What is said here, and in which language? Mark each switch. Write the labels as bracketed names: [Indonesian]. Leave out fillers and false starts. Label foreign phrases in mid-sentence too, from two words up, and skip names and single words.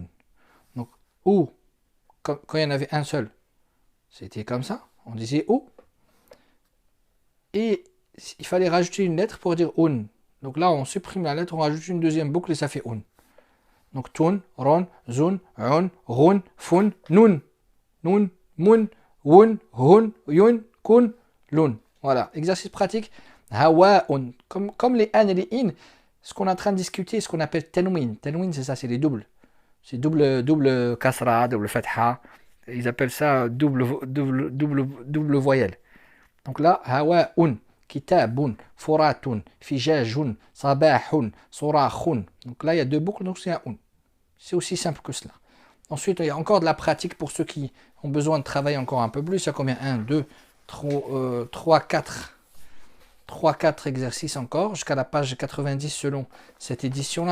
[French] Donc, ou, quand il y en avait un seul, c'était comme ça. On disait ou. Et il fallait rajouter une lettre pour dire un. Donc là, on supprime la lettre, on rajoute une deuxième boucle et ça fait un. [Arabic] Donc, تٌ، رٌ، زٌ، ءٌ, رٌ، فٌ, nun. نٌ، مٌ، وٌ، هٌ، يٌ، كٌ, lun. [French] Voilà, exercice pratique. [Arabic] Hawa'un. [French] Comme les an et les in, ce qu'on est en train de discuter, ce qu'on appelle tanwin. Tanwin, c'est ça, c'est les doubles. C'est double kasra, double fatha. Ils appellent ça double voyelle. Donc là, [Arabic] هواءٌ، كتابٌ، فراتٌ، فجاجٌ، صباحٌ، صراخٌ. [French] Donc là, il y a deux boucles, donc c'est un un. C'est aussi simple que cela. Ensuite, il y a encore de la pratique pour ceux qui ont besoin de travailler encore un peu plus. Il y a combien 1, 2, 3, 4. 3-4 exercices encore, jusqu'à la page 90 selon cette édition-là.